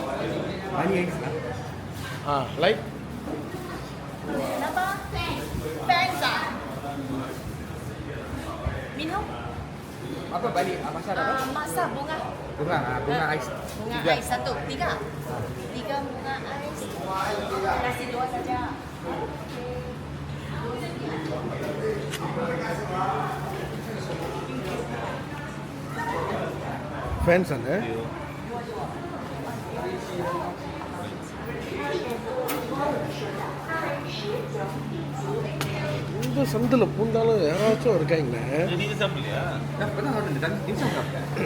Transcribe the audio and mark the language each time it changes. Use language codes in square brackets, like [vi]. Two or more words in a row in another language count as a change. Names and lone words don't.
[en] Like [ms] Apa? Fans ah? Minum? Apa balik? Masak apa? Masak bunga. Bunga ais. Bunga Tiga. ais 1. 3. 3 bunga ais. Kasih 2 saja. [ta] fans அண்ணே. இந்த சந்தில் பூந்தாலும் யாராச்சும் இருக்காங்கண்ணே. நீங்கள் சாப்பிடலையா? [ms] Pernah order dan dimsum berapa?